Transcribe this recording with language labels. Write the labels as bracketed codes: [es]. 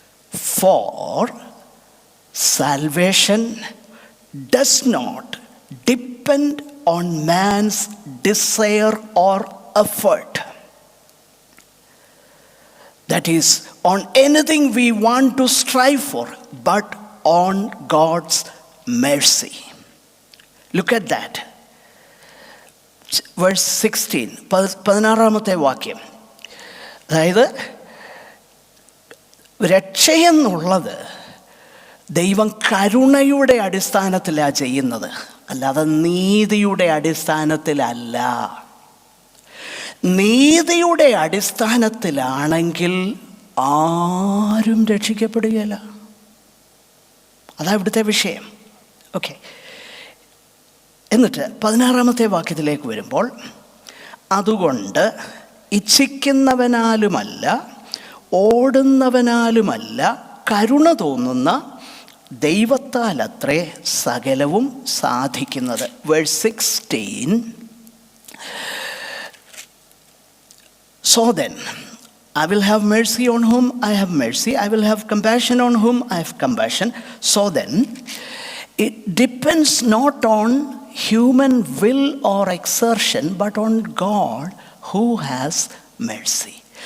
[en] For salvation does not depend on man's desire or effort. That is, on anything we want to strive for, but on God's mercy. Look at that. [ml] Verse 16, 16-ാമത്തെ വാക്യം. അതായത് രക്ഷയെന്നുള്ളത് ദൈവം കരുണയുടെ അടിസ്ഥാനത്തിലാണ് ചെയ്യുന്നത്, അല്ലാതെ നീതിയുടെ അടിസ്ഥാനത്തിലല്ല. നീതിയുടെ അടിസ്ഥാനത്തിലാണെങ്കിൽ ആരും രക്ഷിക്കപ്പെടുകയില്ല. അതാ ഇവിടുത്തെ വിഷയം. ഓക്കെ, എന്നിട്ട് 16-ാമത്തെ വാക്യത്തിലേക്ക് വരുമ്പോൾ, അതുകൊണ്ട് ഇച്ഛിക്കുന്നവനാലുമല്ല ഓടുന്നവനാലുമല്ല കരുണ തോന്നുന്ന ദൈവത്താലത്രേ സകലവും സാധിക്കുന്നത്. [en] Verse 16, so then I will have mercy on whom I have mercy, I will have compassion on whom I have compassion. So then, it depends not on human will or exertion, but on God who has mercy.